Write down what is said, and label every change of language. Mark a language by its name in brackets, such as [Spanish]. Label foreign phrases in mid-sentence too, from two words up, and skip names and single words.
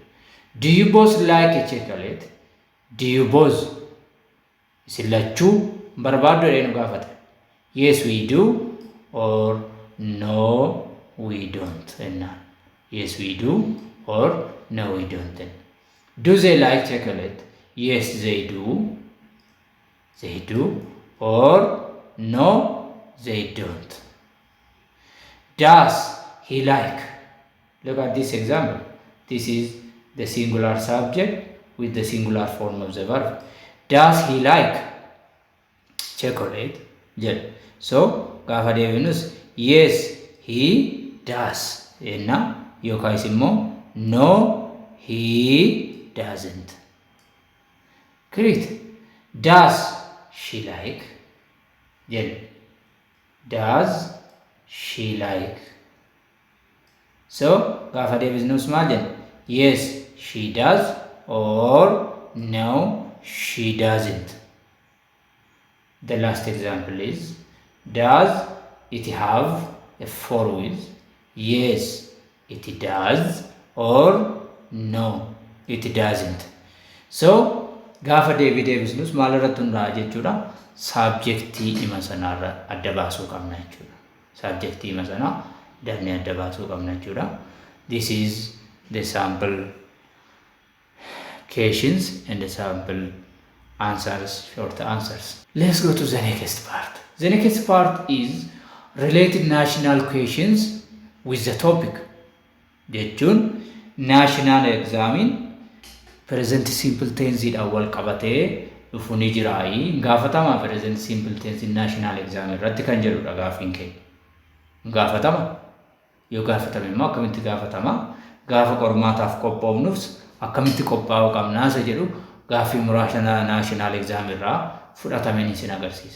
[English] Do you both like a chocolate? Do you both [Oromo] isin lachuu barbaaddu jedhee nu gaafate. [English] Yes we do or no we don't jennaan. Yes we do or no we don't. Do they like chocolate? Yes they do. They do or no they don't. Does he like? Look at this example. This is the singular subject with the singular form of the verb. Does he like chocolate? Yeah. So [Oromo] gaafa deebinus [English] yes he does [Oromo] jenna yookaan immoo [English] no he doesn't. Great. Does she like? Then does she like? [Oromo] So gaafa deebisnus maal jenna? [English] Yes she does or no she doesn't. The last example is does it have a four wheels? Yes it does or no it doesn't. [Oromo] So gaafa deebisnus maal irratti hundaa'aa jechuudha? Subjectii hima sanarra adda baasuu qabna jechuudha. Subjectii hima sanaa dannee adda baasuu qabna jechuudha. [English] This is the sample questions and the sample answers, short answers. Let's go to the next part. The next part is related national questions with the topic. [Oromo] jechuun [English] national examin present simple tense [Oromo] dhaan wal qabatee dhufu ni jiraayi gaafatama [English] present simple tense national exam [Oromo] irratti kan jedhudha gaafiin keenya gaafatama yoo gaafatame immoo akkamitti gaafatama gaafa qormaataaf qophoofnus akkamitti qophaa'uu qabnaa isa jedhu gaaffii muraasa [English] national exam [Oromo] irraa fudhatameen isin agarsiisa.